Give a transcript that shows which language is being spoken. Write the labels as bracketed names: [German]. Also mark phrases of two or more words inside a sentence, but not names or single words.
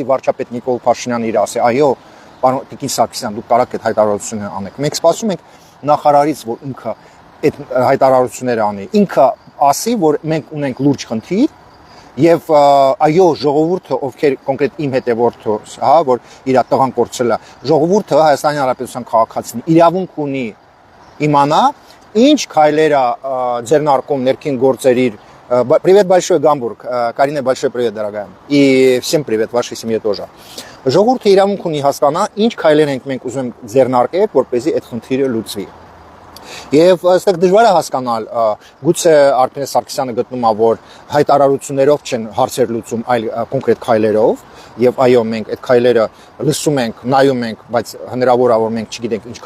[Armenian] վարչապետ Նիկոլ Փաշինյանն իր ասի, այո, պարոն Տիկին Սարգսյան, դուք կարաք այդ հայտարարությունը անեք։ Մենք սպասում ենք նախարարից, որ ինքը այդ հայտարարությունները անի։ Ինքը ասի, որ մենք ունենք լուրջ խնդիր եւ այո, ժողովուրդը, ովքեր կոնկրետ իմ հետևորդը, հա, որ իր տղան կորցրել է, ժողովուրդը Հայաստանի Հանրապետության քաղաքացին իրավունք ունի իմանա, ինչ քայլեր է ձեռնարկում ներքին գործերի [Russian] Привет большой, Гамбург. Карина, большой привет, дорогая. И всем привет, вашей семье тоже. [Armenian] Ժողովուրդը իրավունք ունի հասկանա, ինչ քայլեր ենք մենք ուզում ձեռնարկել, որպեսզի այդ խնդիրը լուծվի։ Եվ այստեղ դժվար է հասկանալ, գուցե Արփեն Սարգսյանը գտնում է, որ հայտարարություններով չեն հարցեր լուծում, այլ կոնկրետ քայլերով, եւ այո, մենք այդ քայլերը լսում ենք, նայում ենք, բայց հնարավոր է, որ մենք չգիտենք ինչ